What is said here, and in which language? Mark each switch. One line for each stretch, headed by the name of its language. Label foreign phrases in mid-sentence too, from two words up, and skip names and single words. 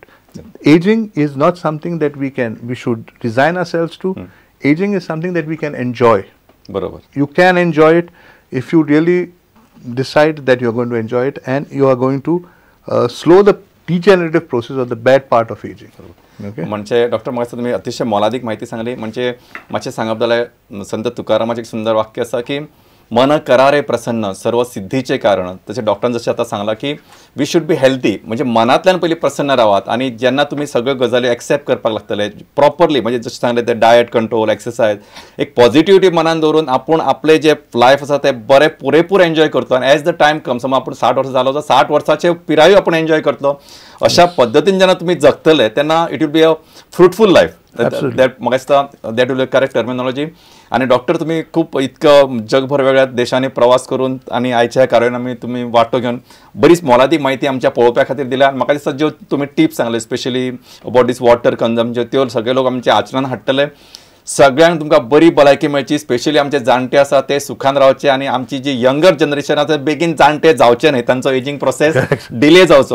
English: Aging is not something that we should resign ourselves to. Aging is something that we can enjoy. Barabar. You can enjoy it if you really decide that you are going to enjoy it, and you are going to slow the degenerative process or the bad part of aging.
Konkani: म्हणजे डॉक्टर म्हाका तुम्ही अतिशय मोलादीक माहिती सांगली. म्हणजे मातशें सांगप जाल्यार संत तुकारामाचें एक सुंदर वाक्य आसा की
Marathi: मन करारे प्रसन्न सर्व सिद्धीचे कारण.
Konkani: तसे डॉक्टरान जशें आतां सांगलां की
English: we should be healthy,
Konkani: म्हणजे मनांतल्यान पयलीं प्रसन्न रावात आनी जेन्ना तुमी सगळ्यो गजाली एक्सेप्ट करपाक लागतले प्रॉपरली, म्हणजे जशें सांगलें ते
English: diet control,
Konkani: एक्सरसाइज, एक पॉझिटिव्हिटी मनान दवरून आपूण आपले जे लायफ आसा ते बरें पुरेपूर एन्जॉय करतलो. आनी
English: as the time comes,
Konkani: समज आपूण 60 वर्सां जालो जाल्यार 60 वर्साचे पिरायूय आपूण एन्जॉय करतलो. अशा पद्दतीन जेन्ना तुमी जगतले तेन्ना
English: it will be a fruitful life.
Konkani: म्हाका दिसता
English: that will correct terminology.
Konkani: आणि डॉक्टर तुम्ही खूप इतकं जगभर वेगळ्या देशांनी प्रवास करून आणि आयच्या कार्यान तुम्ही वाटो घेऊन बरीच मोलादीक माहिती आमच्या पळोवप्या खातीर दिल्या. म्हाका दिसता ज्यो तुम्ही टिप्स सांगले
English: specially about this water consumption,
Konkani: त्यो सगळे लोक आमच्या आचरणान हाडटले. सगळ्यांक तुमकां बरी भलायकी मेळची. स्पेशली आमचे जाणटे आसा ते सुखान रावचे आणि आमची जी
English: younger generation
Konkani: आसा बेगीन जाणटे जावचे न्हय, तांचो
English: aging process
Konkani: डिले जावचो.